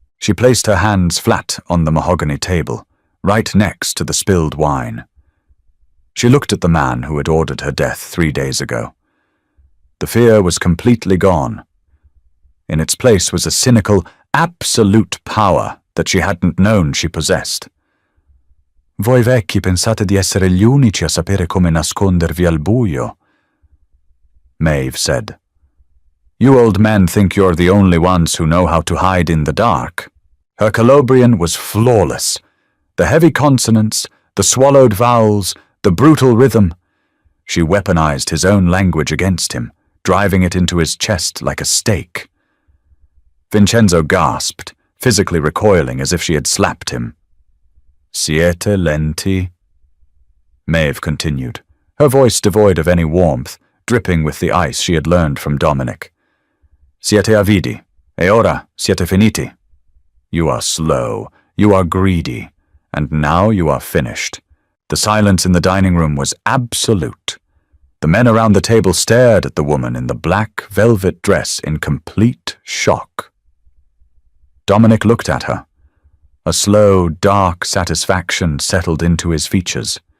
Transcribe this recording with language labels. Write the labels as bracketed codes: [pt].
[en] She placed her hands flat on the mahogany table, right next to the spilled wine. She looked at the man who had ordered her death 3 days ago. The fear was completely gone. In its place was a cynical, absolute power that she hadn't known she possessed. [it] "Voi vecchi pensate di essere gli unici a sapere come nascondervi al buio," Maeve said. [en] "You old men think you're the only ones who know how to hide in the dark." Her Calabrian was flawless. The heavy consonants, the swallowed vowels, the brutal rhythm. She weaponized his own language against him, driving it into his chest like a stake. Vincenzo gasped, physically recoiling as if she had slapped him. [it] "Siete lenti," [en] Maeve continued, her voice devoid of any warmth, dripping with the ice she had learned from Dominic. [it] "Siete avidi, e ora siete finiti. [en] You are slow, you are greedy, and now you are finished." The silence in the dining room was absolute. The men around the table stared at the woman in the black velvet dress in complete shock. Dominic looked at her. A slow, dark satisfaction settled into his features.